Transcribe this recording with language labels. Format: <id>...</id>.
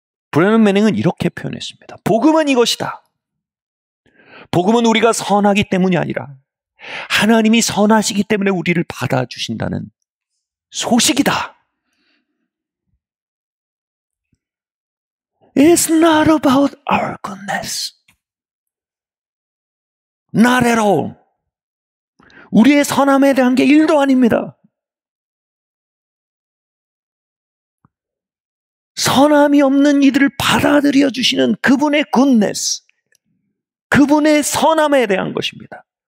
<ko>브래넌 매닝은 이렇게 표현했습니다. 복음은 이것이다. 복음은 우리가 선하기 때문이 아니라 하나님이 선하시기 때문에 우리를 받아주신다는 소식이다.</ko> <en>It's not about our goodness. Not at all.</en> <ko>우리의 선함에 대한 게 1도 아닙니다. 선함이 없는 이들을 받아들여 주시는 그분의 goodness, 그분의 선함에 대한 것입니다.</ko>